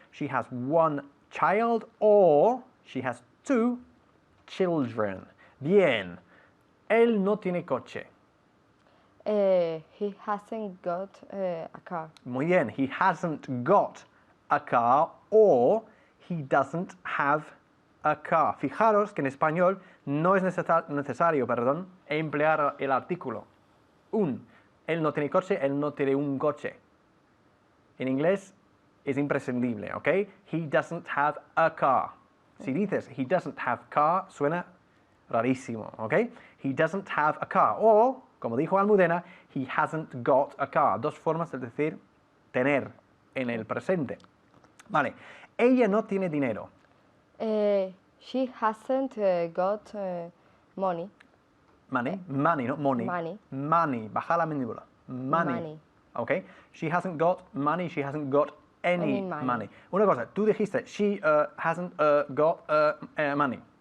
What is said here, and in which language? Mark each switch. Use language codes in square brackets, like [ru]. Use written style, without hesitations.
[en] She has 1 child or she has 2 children. [es] Bien. Él no tiene coche. [en] He hasn't got a car. [es] Muy bien. [en] He hasn't got a car or he doesn't have a car. [es] Fijaros que en español no es necesario, emplear el artículo un. Él no tiene coche, él no tiene un coche. En inglés es imprescindible, ¿ok? [en] He doesn't have a car. [es] Si dices [en] he doesn't have car, [es] suena rarísimo, [en] ¿ok? He doesn't have a car. [es] O, como dijo [en] Almudena, he hasn't got a car. [es] 2 formas de decir tener en el presente. Vale. Ella no tiene dinero. [en] She hasn't got money. Money, no money. Money. [es] Money, baja la mandíbula. [en] Money. Okay? She hasn't got money, she hasn't got any money. [es] Una cosa, tú dijiste, [en] she hasn't got money.